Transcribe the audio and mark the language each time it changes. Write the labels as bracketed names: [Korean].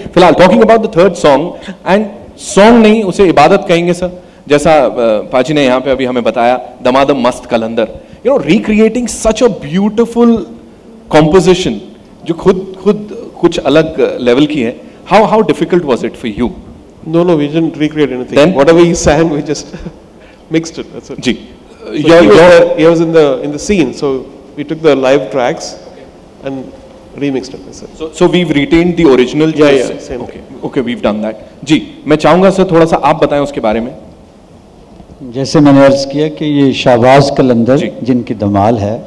[Hindi] फिलहाल [English] talking about the third song, and song [Hindi] नहीं उसे इबादत कहेंगे सर, जैसा पाजी ने यहाँ पे अभी हमें बताया, दमादम मस्त कलंदर, [English] recreating such a beautiful composition [Hindi] जो खुद कुछ अलग लेवल की है। [English] How difficult was it for you? No, we didn't recreate anything. Then? Whatever he sang, we just mixed it. That's it. [Hindi] Ji, [English] So he was in the scene, so we took the live tracks and remixed it. That's it. so we've retained the original. Yeah, same. Okay, we've done that. [Hindi] जी, मैं चाहूँगा sir थोड़ा सा आप बताएं उसके बारे में। जैसे मैंने अर्ज किया कि ये शाहबाज कलंदर जिनकी धमाल है